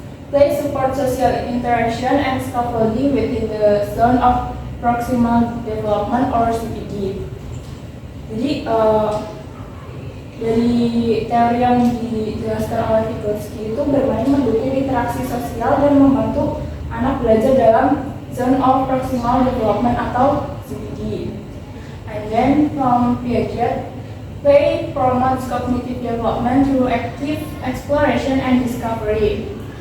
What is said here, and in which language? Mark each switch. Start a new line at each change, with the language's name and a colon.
English: Play supports social interaction and scaffolding within the zone of proximal development or CPD.
Indonesian: Jadi dari teori yang dijelaskan oleh Vygotsky itu bermain mendukung interaksi sosial dan membantu anak belajar dalam zone of proximal development atau CPD.
English: And then from Piaget, play promotes cognitive development through active exploration and discovery.